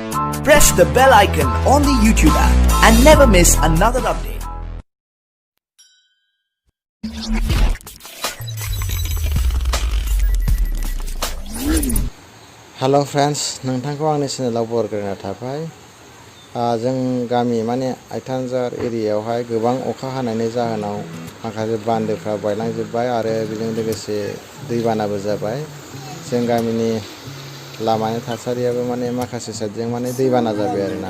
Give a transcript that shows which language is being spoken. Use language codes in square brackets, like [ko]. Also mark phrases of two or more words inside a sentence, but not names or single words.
[en] Press the bell icon on the YouTube app and never miss another update. Hello friends, [brx] नोंथांखौ आंनि चेनेलाव बरायना थाबाय। जों गामि माने आइथानजार एरियायावहाय गोबां अखा हानायनि जाहोनाव माखासे बान्दोफ्रा बायलांजोबबाय आरो बेजों लोगोसे दैबानाबो जाबाय। जों गामिनि लामानि थासारियाबो माने माखासे साइडजों माने दैबाना जाबाय आरोना।